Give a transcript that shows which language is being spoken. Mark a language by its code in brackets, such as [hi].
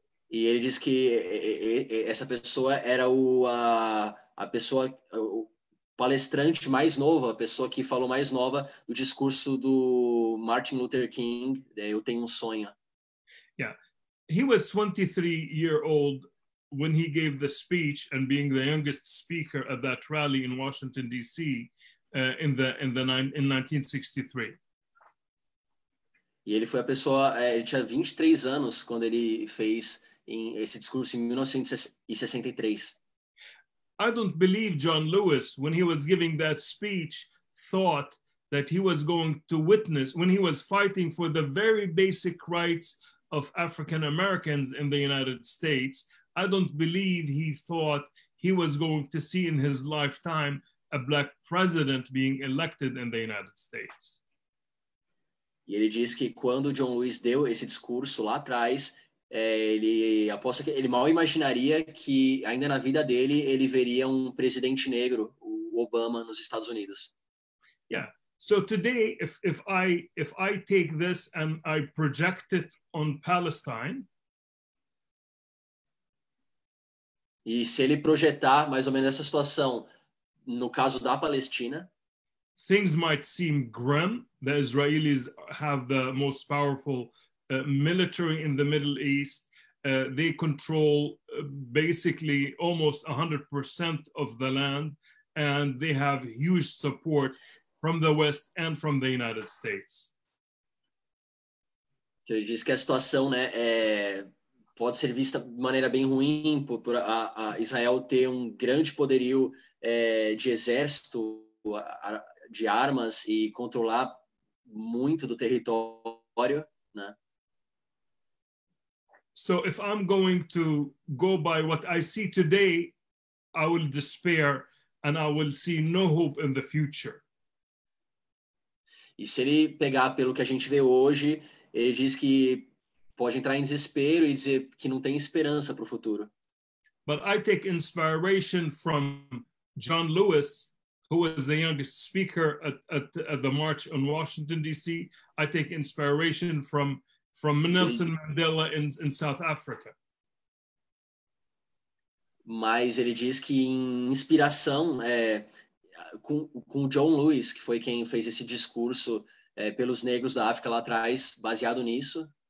[pt] E ele diz que essa pessoa era a pessoa, o palestrante mais novo, a pessoa que falou mais nova do discurso do Martin Luther King, Eu Tenho Sonho. [en] Yeah, he was 23-year-old when he gave the speech, and being the youngest speaker at that rally in Washington, D.C. in 1963. [pt] E ele foi a pessoa, ele tinha 23 anos quando ele fez esse discurso em 1963. [en] I don't believe John Lewis, when he was giving that speech, thought that he was going to witness, when he was fighting for the very basic rights of African Americans in the United States, I don't believe he thought he was going to see in his lifetime a black president being elected in the United States. [pt] E ele diz que quando John Lewis deu esse discurso lá atrás, ele aposta que ele mal imaginaria que ainda na vida dele ele veria presidente negro, o Obama, nos Estados Unidos. [en] Yeah. So today, if I take this and I project it on Palestine. [pt] E se ele projetar mais ou menos essa situação no caso da Palestina, [en] things might seem grim. The Israelis have the most powerful military in the Middle East. They control basically almost 100% of the land, and they have huge support from the West and from the United States. [pt] Ele diz que a situação, né, pode ser vista de maneira bem ruim por a Israel ter um grande poderio de exército, de armas e controlar muito do território, né? [en] So if I'm going to go by what I see today, I will despair and I will see no hope in the future. [pt] E se ele pegar pelo que a gente vê hoje, ele diz que pode entrar em desespero e dizer que não tem esperança para o futuro. [en] But I take inspiration from John Lewis, who was the youngest speaker at the march on Washington, D.C. I take inspiration from Nelson Mandela in South Africa. [pt] Mas ele diz que em inspiração com John Lewis, que foi quem fez esse discurso pelos negros da África lá atrás, baseado nisso.